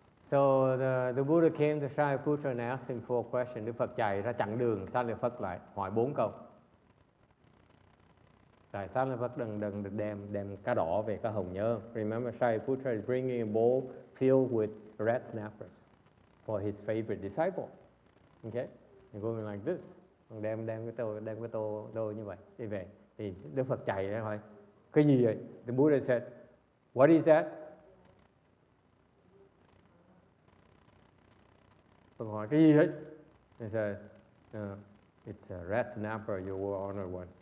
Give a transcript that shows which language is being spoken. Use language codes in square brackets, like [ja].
[en] So the Buddha came to Shariputra and asked him 4 questions. [vi] Đức Phật chạy ra chặn đường Shariputra lại hỏi 4 câu. Tại Shariputra đừng đem cá đỏ về cá hồng nhớ. [en] Remember, Shariputra is bringing a bowl filled with red snappers for his favorite disciple. Okay, you're going like this. [vi] Đem cái tô như vậy đi về. Thì Đức Phật chạy ra hỏi cái gì vậy? [en] The Buddha said, what is that? [vi] Phật hỏi cái gì hết? [en] He said, it's a red snapper, you will honor one.